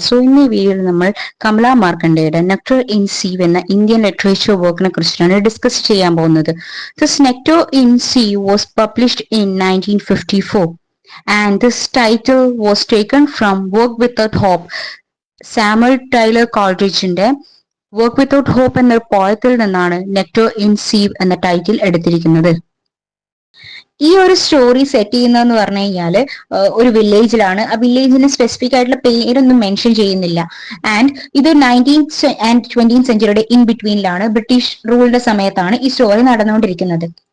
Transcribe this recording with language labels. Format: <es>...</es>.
<ml>So in ഈ വീഡിയോയിൽ നമ്മൾ കമല മാർക്കണ്ഡേയുടെ നെക്ടർ ഇൻ സീവ് എന്ന ഇന്ത്യൻ ലിറ്ററേച്ചർ വർക്കിനെ കുറിച്ചാണ് ഡിസ്കസ് ചെയ്യാൻ പോകുന്നത്.</ml> <en>This Nectar in Sea was published in 1954 and this title was taken from Work Without Hope.</en> <ml>Samuel Taylor കോൾഡ്രിഡ്ജിന്റെ work without hope എന്ന പോയത്തിൽ നിന്നാണ് നെക്ടർ ഇൻ സീവ് എന്ന ടൈറ്റിൽ എടുത്തിരിക്കുന്നത്. ഈ ഒരു സ്റ്റോറി സെറ്റ് ചെയ്യുന്നതെന്ന് പറഞ്ഞു കഴിഞ്ഞാല് ഒരു വില്ലേജിലാണ്. ആ വില്ലേജിന് സ്പെസിഫിക് ആയിട്ടുള്ള പേരൊന്നും മെൻഷൻ ചെയ്യുന്നില്ല. ആൻഡ് ഇത് 19th and 20th സെഞ്ചുറിയുടെ in ബിറ്റ്വീനിലാണ്, British റൂളിന്റെ സമയത്താണ് ഈ സ്റ്റോറി നടന്നുകൊണ്ടിരിക്കുന്നത്.</ml>